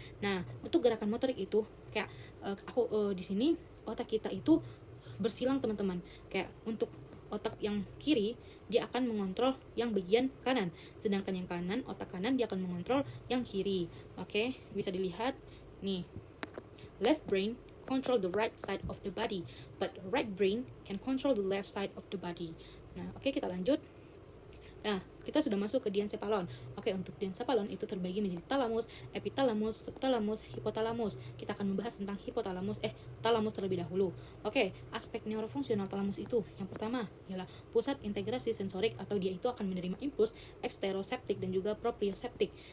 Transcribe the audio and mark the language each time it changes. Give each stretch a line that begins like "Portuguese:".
Indonesian: Nah, untuk gerakan motorik itu kayak di sini otak kita itu bersilang teman-teman. Kayak untuk otak yang kiri dia akan mengontrol yang bagian kanan, sedangkan yang kanan, otak kanan dia akan mengontrol yang kiri. Oke, bisa dilihat nih.
English: Left brain control the right side of the body, but right brain can control the left side of the body.
Indonesian: Nah, oke, kita lanjut. Nah, kita sudah masuk ke diencephalon. Oke, untuk diencephalon itu terbagi menjadi thalamus, epithalamus, subthalamus, hipotalamus. Kita akan membahas tentang thalamus terlebih dahulu. Oke, aspek neurofungsional thalamus itu yang pertama ialah pusat integrasi sensorik, atau dia itu akan menerima impuls eksteroseptik dan juga proprioseptik.